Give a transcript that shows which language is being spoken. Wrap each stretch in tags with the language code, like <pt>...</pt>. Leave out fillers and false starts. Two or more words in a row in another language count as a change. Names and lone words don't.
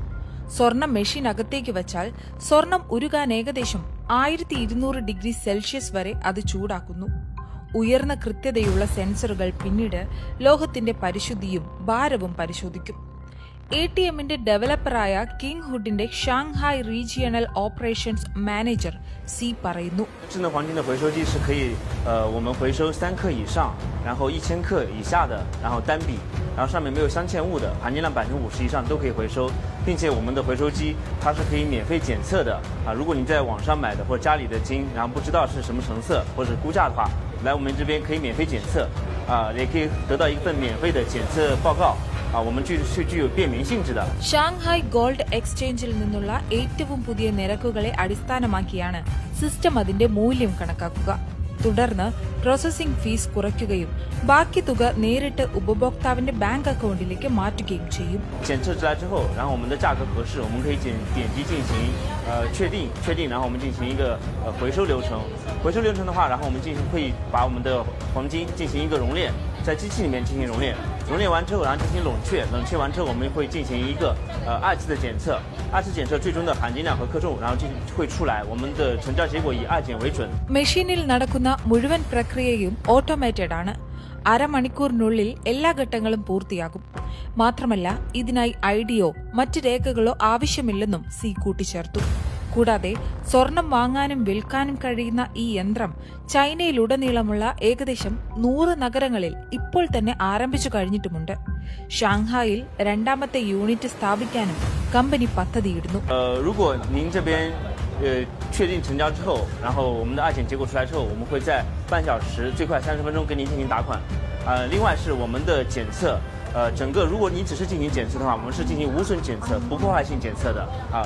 <ml>സ്വർണ്ണ മെഷീൻ അകത്തേക്ക് വച്ചാൽ സ്വർണം ഉരുകാൻ ഏകദേശം 1200 ഡിഗ്രി സെൽഷ്യസ് വരെ അത് ചൂടാക്കുന്നു. ഉയർന്ന കൃത്യതയുള്ള സെൻസറുകൾ പിന്നീട് ലോഹത്തിന്റെ പരിശുദ്ധിയും ഭാരവും പരിശോധിക്കും. ATMിന്റെ ഡെവലപ്പറായ കിങ് ഹുഡിന്റെ ഷാങ്ഹായ്</ml> <en>regional operations manager</en> <ml>സി പറയുന്നു.</ml> <zh>智能黄金的回收机是可以我们回收3克以上，然后1000克以下的，然后单笔，然后上面没有镶嵌物的，含金量50%以上都可以回收，并且我们的回收机它是可以免费检测的啊。如果你在网上买的或者家里的金，然后不知道是什么成色或者估价的话，来我们这边可以免费检测啊，也可以得到一份免费的检测报告。我们是具有便民性质的。</zh> <ml>ഷാങ്ഹായ് ഗോൾഡ് എക്സ്ചേഞ്ചിൽ നിന്നുള്ള ഏറ്റവും പുതിയ നിരക്കുകളെ അടിസ്ഥാനമാക്കിയാണ് സിസ്റ്റം അതിന്റെ മൂല്യം കണക്കാക്കുക. തുടർന്ന്</ml> <en>processing fee</en> <ml>കുറയ്ക്കുകയും ബാക്കി തുക നേരിട്ട് ഉപഭോക്താവിന്റെ ബാങ്ക് അക്കൗണ്ടിലേക്ക് മാറ്റുകയും ചെയ്യും.</ml> <zh>检测出来之后，然后我们的价格合适，我们可以点击进行确定，然后我们进行一个回收流程。回收流程的话，然后我们会把我们的黄金进行一个熔炼，在机器里面进行熔炼。熔炼完之后，然后进行冷却完之后，我们会进行一个2次的检测，2次检测最终的含金量和克重，然后会出来，我们的成交结果以2检为准。</zh> <ml>മെഷീനിൽ നടക്കുന്ന മുഴുവൻ പ്രക്രിയയും ഓട്ടോമേറ്റഡ് ആണ്. അരമണിക്കൂറിനുള്ളിൽ എല്ലാ ഘട്ടങ്ങളും പൂർത്തിയാകും. മാത്രമല്ല ഇതിനായി ഐഡിയോ മറ്റ് രേഖകളോ ആവശ്യമില്ലെന്നും സി കൂട്ടിച്ചേർത്തു. കൂടാതെ സ്വർണം വാങ്ങാനും വിൽക്കാനും കഴിയുന്ന ഈ യന്ത്രം ചൈനയിലുടനീളമുള്ള ഏകദേശം 100 നഗരങ്ങളിൽ ഇപ്പോൾ തന്നെ ആരംഭിച്ചു കഴിഞ്ഞിട്ടുമുണ്ട്. ഷാങ്ഹായിൽ 2ാമത്തെ യൂണിറ്റ് സ്ഥാപിക്കാനും കമ്പനി പദ്ധതിയിടുന്നു.</ml> <zh>如果您这边确定成交之后，然后我们的2检结果出来之后，我们会在半小时最快30分钟跟您进行打款。另外是我们的检测。整个如果你只是进行检测的话，我们是进行无损检测、不破坏性检测的啊。</zh>